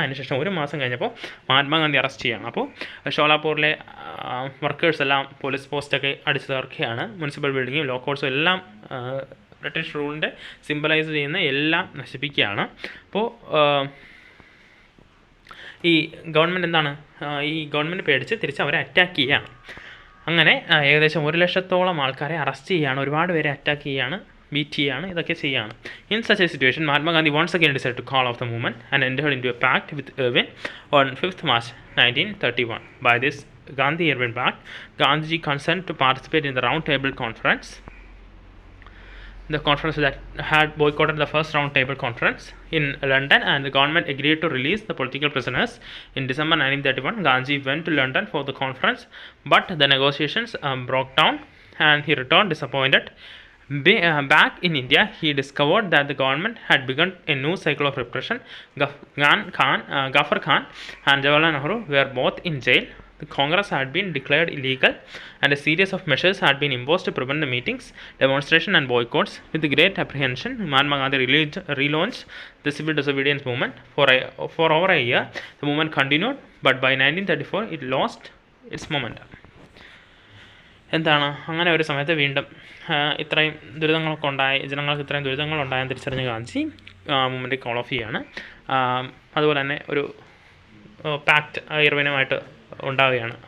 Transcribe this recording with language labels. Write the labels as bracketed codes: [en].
[ml] അതിനുശേഷം 1 മാസം കഴിഞ്ഞപ്പോൾ മഹാത്മാഗാന്ധി അറസ്റ്റ് ചെയ്യുകയാണ്. അപ്പോൾ ഷോലാപൂരിലെ വർക്കേഴ്സ് എല്ലാം പോലീസ് പോസ്റ്റൊക്കെ അടിച്ചു തകർക്കുകയാണ്, മുനിസിപ്പൽ ബിൽഡിങ്ങും ലോ കോഡ്സും എല്ലാം ബ്രിട്ടീഷ് റൂളിൻ്റെ സിംബലൈസ് ചെയ്യുന്ന എല്ലാം നശിപ്പിക്കുകയാണ്. അപ്പോൾ ഈ ഗവൺമെൻറ് ഈ ഗവൺമെൻറ് പേടിച്ച് തിരിച്ച് അവരെ അറ്റാക്ക് ചെയ്യുകയാണ്. അങ്ങനെ ഏകദേശം 1 ലക്ഷത്തോളം ആൾക്കാരെ അറസ്റ്റ് ചെയ്യുകയാണ്, ഒരുപാട് പേരെ അറ്റാക്ക് ചെയ്യുകയാണ്, ബീറ്റ് ചെയ്യുകയാണ്, ഇതൊക്കെ ചെയ്യുകയാണ്. [en] In such a situation, Mahatma Gandhi once again decided to call off the movement and entered into a pact with Irvin on 5th March 1931. By this Gandhi-Irvin Pact, Gandhiji consented to participate in the Round Table Conference, the conference that had boycotted the first Round Table Conference in London, and the government agreed to release the political prisoners. In December 1931, Gandhi went to London for the conference, but the negotiations broke down and he returned disappointed. Back in India, he discovered that the government had begun a new cycle of repression. Ghaffar Khan and Jawaharlal Nehru were both in jail. The Congress had been declared illegal, and a series of measures had been imposed to prevent the meetings, demonstrations, and boycotts. With great apprehension, Mahatma Gandhi relaunched the civil disobedience movement. For over a year, the movement continued, but by 1934, it lost its momentum. [ml] എന്താണ് അങ്ങനെ ഒരു സമയത്ത് വീണ്ടും ഇത്രയും ദുരിതങ്ങളൊക്കെ ഉണ്ടായി, ജനങ്ങൾക്ക് ഇത്രയും ദുരിതങ്ങളുണ്ടായെന്ന് തിരിച്ചറിഞ്ഞ ഗാന്ധി മൂവ്മെൻറ്റ് കോൾ ഓഫ് ചെയ്യുകയാണ്. അതുപോലെ തന്നെ ഒരു പാക്റ്റ് ഇർവിനുമായിട്ട് ഉണ്ടാവുകയാണ്.